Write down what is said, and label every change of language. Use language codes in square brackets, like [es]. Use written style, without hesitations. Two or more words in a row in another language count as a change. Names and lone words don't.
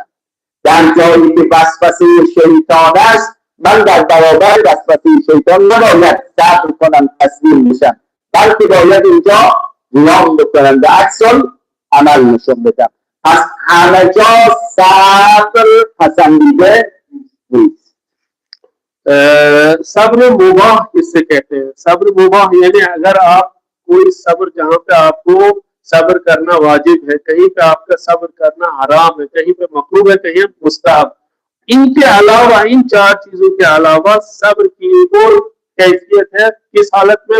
[fa] در جایی که وسوسه شیطان است من در برابر وسوسه شیطان نباید صبر کنم تسلیم بشم، بلکه باید اینجا قیام بکنم و عکس عمل نشون بدم. پس همه جا صبر پسندیده نیست. [ur] صبر مباح کس سے کہتے ہیں؟ صبر مباح یعنی اگر آپ کوئی صبر جہاں پہ آپ کو صبر کرنا واجب ہے، کہیں پہ آپ کا صبر کرنا حرام ہے، کہیں پہ مکروہ ہے، کہیں مستحب، ان کے علاوہ ان چار چیزوں کے علاوہ صبر کی ایک اور کیفیت ہے، کس حالت میں؟